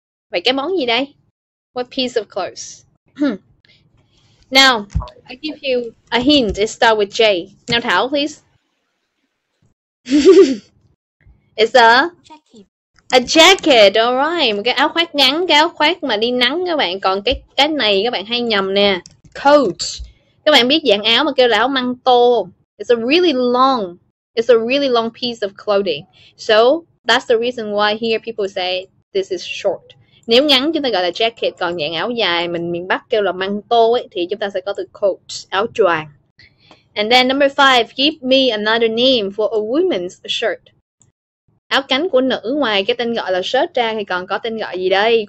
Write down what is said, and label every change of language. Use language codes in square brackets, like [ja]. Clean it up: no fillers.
[vi] Vậy cái món gì đây? [en] What piece of clothes? Now, I give you a hint. It starts with J. Now, Thảo, please. It's Jacket. a jacket, alright. [vi] Một cái áo khoác ngắn, cái áo khoác mà đi nắng các bạn. Còn cái này các bạn hay nhầm nè. Coat. Các bạn biết dạng áo mà kêu là áo măng tô. [en] It's a really long piece of clothing. So, that's the reason why here people say this is short. [vi] Nếu ngắn chúng ta gọi là jacket, còn dạng áo dài mình miền Bắc kêu là măng tô ấy, thì chúng ta sẽ có từ coat, áo choàng. [en] And then number 5, give me another name for a woman's shirt. [vi] Áo cánh của nữ ngoài cái tên gọi là shirt ra thì còn có tên gọi gì đây?